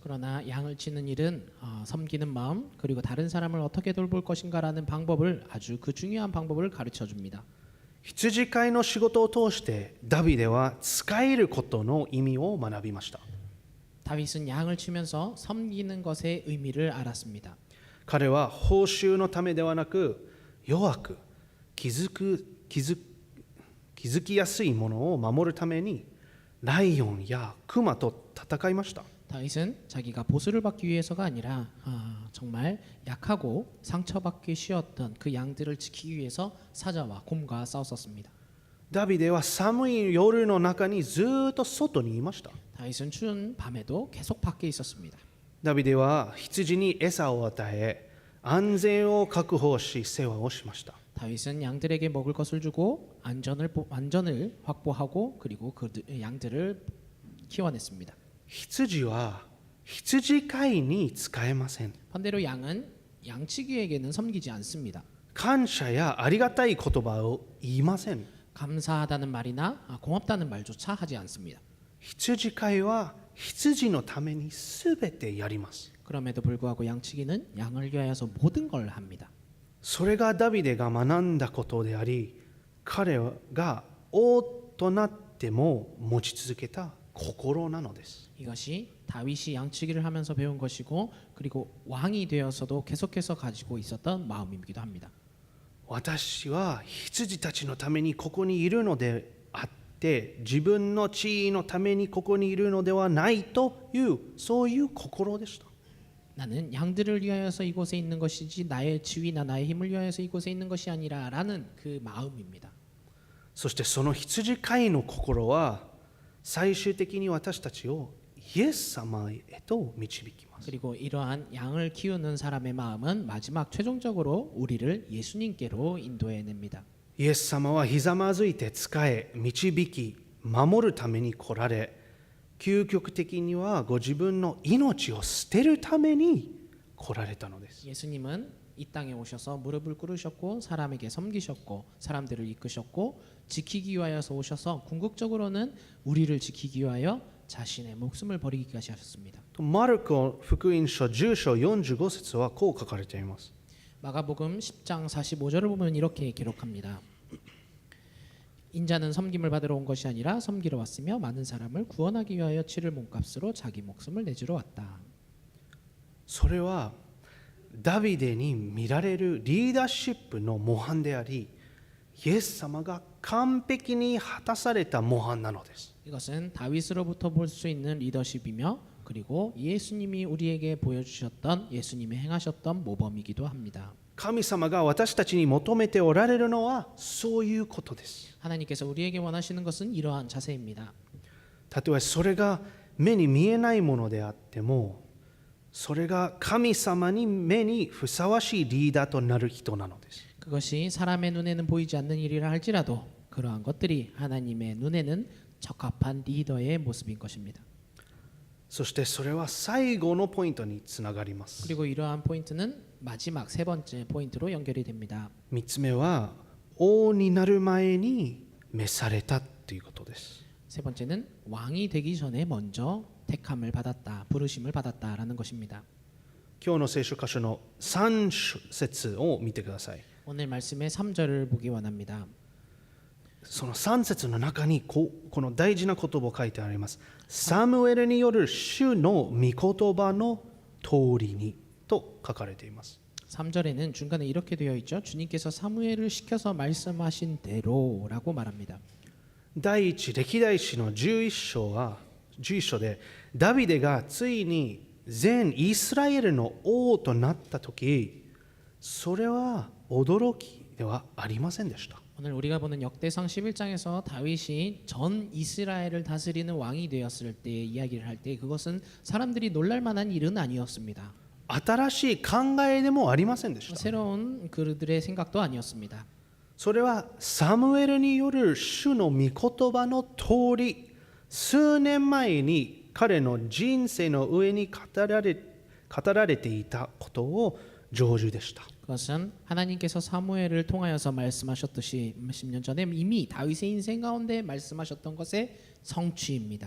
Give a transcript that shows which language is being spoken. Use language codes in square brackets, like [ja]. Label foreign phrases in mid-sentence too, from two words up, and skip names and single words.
[ko] 그러나 양을 치는 일은 섬기는 마음 그리고 다른 사람을 어떻게 돌볼 것인가라는 방법을 아주 그 중요한 방법을 가르쳐 줍니다. [ja] 羊飼いの仕事を通してダビデは使えることの意味を学びました。 [ko] 다윗은 양을 치면서 섬기는 것의 의미를 알았습니다. [ja] 彼は報酬のためではなく弱く気づきやすいものを守るためにライオンやクマと戦いました。 [ko] 다윗은 자기가 보수를 받기 위해서가 아니라 정말 약하고 상처받기 쉬웠던 그 양들을 지키기 위해서 사자와 곰과 싸웠었습니다. [ja] ダビデは寒い夜の中にずっと外にいました。 [ko] 다윗은 추운 밤에도 계속 밖에 있었습니다. [ja] ダビデは羊に餌を与え安全を確保し世話をしました。 [ko] 다윗은 양들에게 먹을 것을 주고 안전을 확보하고 그리고 그 양들을 키워냈습니다. [ja] 羊は羊飼いに使えません。 [ko] 반대로 양은 양치기에게는 섬기지 않습니다. [ja] 感謝やありがたい言葉を言いません。 [ko] 감사하다는 말이나 고맙다는 말조차 하지 않습니다. [ja] 羊飼いは羊のためにすべてやります。 [ko] 그럼에도 불구하고 양치기는 양을 위하여서 모든 걸 합니다. [ja] それがダビデが学んだことであり、彼が王となっても持ち続けた心なのです。 [ko] 이것이 다윗이 양치기를 하면서 배운 것이고 그리고 왕이 되어서도 계속해서 가지고 있었던 마음이기도 합니다. [ja] 私は羊たちのためにここにいるのであっって自分の地位のためにここにいるのではないというそういう心でした。 [ko] 나는 양들을 위하여서 이곳에 있는 것이지 나의 지위나 나의 힘을 위하여서 이곳에 있는 것이 아니라라는 그 마음입니다. [ja] そしてその羊飼いの心は最終的に私たちをイエス様へと導きます。 [ko] 그리고 이러한 양을 키우는 사람의 마음은 마지막 최종적으로 우리를 예수님께로 인도해냅니다. [ja] イエス様はひざまずいて仕え導き守るために来られ、究極的にはご自分の命を捨てるために来られたのです。 [ko] 예수님은 이 땅에 오셔서 무릎을 꿇으셨고 사람에게 섬기셨고 사람들을 이끄셨고 지키기 위하여서 오셔서 궁극적으로는 우리를 지키기 위하여 자신의 목숨을 버리기까지 하셨습니다. [ja] マルコ福音書10章45節はこう書かれています。 [ko] 마가복음 10장 45절을 보면 이렇게 기록합니다. 인자는 섬김을 받으러 온 것이 아니라 섬기러 왔으며 많은 사람을 구원하기 위하여 치를 몸값으로 자기 목숨을 내주러 왔다. [ja] それはダビデに見られるリーダーシップの模範であり、イエス様が完璧に果たされた模範なのです。 [ko] 이것은 다윗으로부터 볼 수 있는 리더십이며 그리고 예수님이 우리에게 보여주셨던 예수님이 행하셨던 모범이기도 합니다. [ja] 神様が私たちに求めておられるのはそういうことです。 [ko] 하나님께서 우리에게 원하시는 것은 이러한 자세입니다. [ja] たとえそれが目に見えないものであっても、それが神様に目にふさわしいリーダーとなる人なのです。 [ko] 그것이 사람의 눈에는 보이지 않는 일이라 할지라도 그러한 것들이 하나님의 눈에는 적합한 리더의 모습인 것입니다. [ja] そしてそれは最後のポイントにつながります。 [ko] 그리고 이러한 포인트는 마지막 세 번째 포인트로 연결이 됩니다. [ja] 3 つ目は王になる前に召されたということです。 [ko] 세 번째는 왕이 되기 전에 먼저 택함을 받았다, 부르심을 받았다라는 것입니다. [ja] 今日の聖書箇所の3節を見てください。 [ko] 오늘 말씀의 3절을 보기 원합니다. [ja] その3節の中にこの大事な言葉を書いてあります。サムエルによる主の御言葉の通りにと書かれています。 [ko] 3절에는 중간에 이렇게 되어 있죠. 주님께서 사무엘을 시켜서 말씀하신 대로라고 말합니다. [ja] 第一歴代史の11章でダビデがついに全イスラエルの王となった時、それは驚きではありませんでした。 [ko] 오늘 우리가 보는 역대상 11장에서 다윗이 전 이스라엘을 다스리는 왕이 되었을 때 이야기를 할 때 그것은 사람들이 놀랄 만한 일은 아니었습니다. [ja] 新しい考えでもありませんでした。 [ko] 새로운 그들의 생각도 아니었습니다. [ja] それはサムエルによる主の御言葉の通り、数年前に彼の人生の上に語られていたことを成就でした。 [ko] 그것은 하나님께서 사무엘을 통하여서 말씀하셨듯이 몇십 년 전에 이미 다윗의 인생 가운데 말씀하셨던 것의 성취입니다.